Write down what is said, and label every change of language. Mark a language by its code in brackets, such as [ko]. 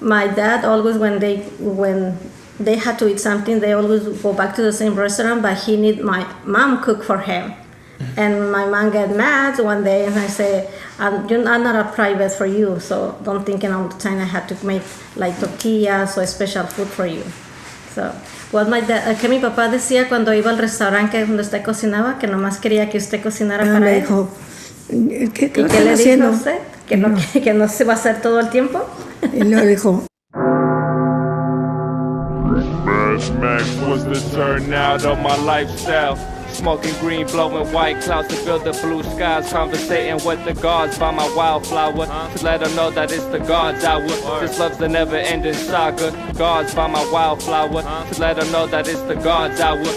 [en] My dad always, when they had to eat something, they always go back to the same restaurant, but he need my mom cook for him. And my mom get mad one day, and I say, I'm not a private for you, so don't think all the time I have to make like tortillas or special food for you. So, what my dad, [es] que mi papá decía cuando iba al restaurante donde usted cocinaba, que nomás quería que usted cocinara para él. Dijo, ¿qué le dijo a usted? Que no se va a hacer todo el tiempo. Y luego dijo, [en] Max was the turnout of my lifestyle. Smoking green, blowing white clouds to build the blue skies. Conversating with the gods by my wildflower to let them know that it's the God's hour. This love's the never-ending saga. Gods by my wildflower to let them know that it's the God's hour.